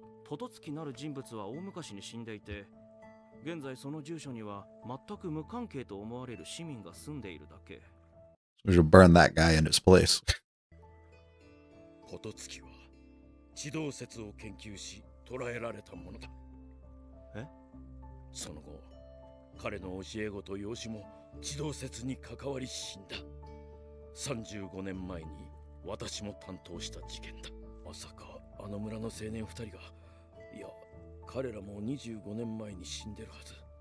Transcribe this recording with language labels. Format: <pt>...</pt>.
<ja>ポトツキなる人物は大昔に死んでいて、現在その住所には全く無関係と思われる市民が住んでいるだけ。</ja> <en>We should burn that guy in his place. ポトツキは</en> <ja>地動説を研究し捕らえられたものだ。その後彼の教え子と養子も地動説に関わり死んだ。 35年前に私も担当した事件だ。まさかあの村の青年2人が、いや彼らも25年前に死んでるはず。</ja>